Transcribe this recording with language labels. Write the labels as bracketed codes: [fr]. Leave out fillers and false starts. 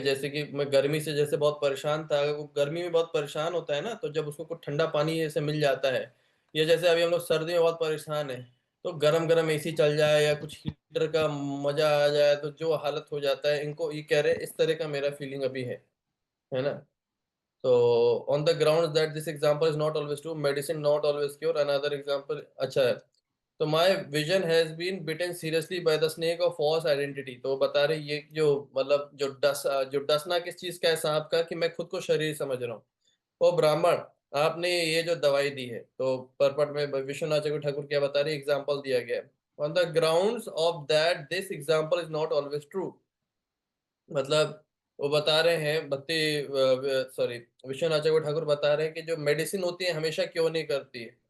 [hi] जैसे कि मैं गर्मी से जैसे बहुत परेशान था, अगर वो गर्मी में बहुत परेशान होता है ना, तो जब उसको कुछ ठंडा पानी जैसे मिल जाता है, या जैसे अभी हम लोग सर्दी में बहुत परेशान है, तो गरम गरम एसी चल जाए या कुछ हीटर का मजा आ जाए तो जो हालत हो जाता है, इनको ये कह रहे इस तरह का मेरा फीलिंग अभी है ना। [en] So on the grounds that this example is not always true, medicine not always cure. Another example, [hi] अच्छा है। [en] तो my vision has been bitten seriously by the snake of false identity। [hi] तो बता रहे ये जो मतलब जो डसना किस चीज का है सांप का, कि मैं खुद को शरीर समझ रहा हूँ। ओ ब्राह्मण, आपने ये जो दवाई दी है, तो परपट में विश्वनाथ चक्रवर्ती ठाकुर क्या बता रहे, एग्जाम्पल दिया गया है। [en] on the ground of that this example is not always true, [hi] मतलब वो बता रहे हैं भक्ति सॉरी विश्वनाथ चक्रवर्ती ठाकुर बता रहे हैं कि जो मेडिसिन होती है हमेशा क्यों नहीं करती है।